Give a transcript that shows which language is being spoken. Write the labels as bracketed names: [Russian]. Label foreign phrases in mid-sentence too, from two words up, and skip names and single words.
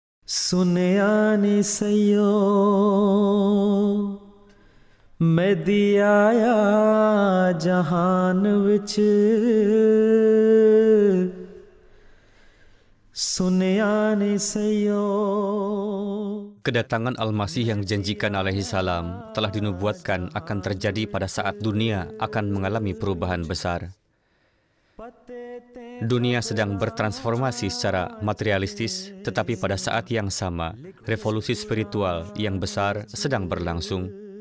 [Punjabi] ਸੁਨਿਆ ਨੀ ਸਈਓ ਮੈਂ ਦੀ ਆਇਆ ਜਹਾਨ ਵਿੱਚ ਸੁਨਿਆ ਨੀ ਸਈਓ. [Indonesian] Kedatangan Al-Masih yang dijanjikan [Arabic] عليه السلام [Indonesian] telah dinubuatkan akan terjadi pada saat dunia akan mengalami perubahan besar. Dunia sedang bertransformasi secara materialistis, tetapi pada saat yang sama, revolusi spiritual yang besar sedang berlangsung.